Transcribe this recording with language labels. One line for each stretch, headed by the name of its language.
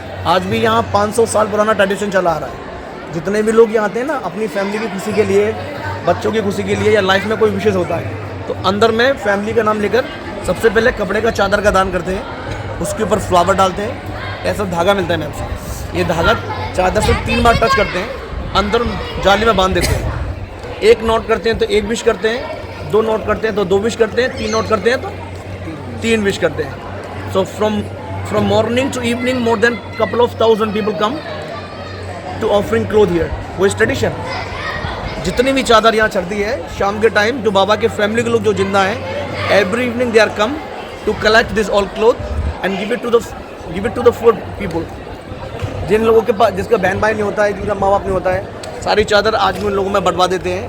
Hindi: आज भी यहाँ 500 साल पुराना ट्रेडिशन चला आ रहा है। जितने भी लोग यहाँ आते हैं ना, अपनी फैमिली की खुशी के लिए, बच्चों की खुशी के लिए, या लाइफ में कोई विशेष होता है तो अंदर में फैमिली का नाम लेकर सबसे पहले कपड़े का चादर का दान करते हैं, उसके ऊपर फ्लावर डालते हैं, ऐसा धागा मिलता है मैम से। ये धागा चादर से 3 बार टच करते हैं, अंदर जाली में बांध देते हैं। 1 नोट करते हैं तो 1 विश करते हैं, 2 नोट करते हैं तो 2 विश करते हैं, 3 नोट करते हैं तो 3 विश करते हैं।
English: So from morning to evening more than couple of thousand people come to offering cloth here.
Hindi: वो इस ट्रेडिशन, जितनी भी चादर यहाँ चढ़ती है शाम के टाइम, जो बाबा के फैमिली के लोग जो जिंदा हैं,
English: every evening they are come to collect this all cloth and give it to the poor people.
Hindi: जिन लोगों के पास, जिसका बहन भाई नहीं होता है, जिनका माँ बाप नहीं होता है, सारी चादर आज भी उन लोगों में बंटवा देते हैं।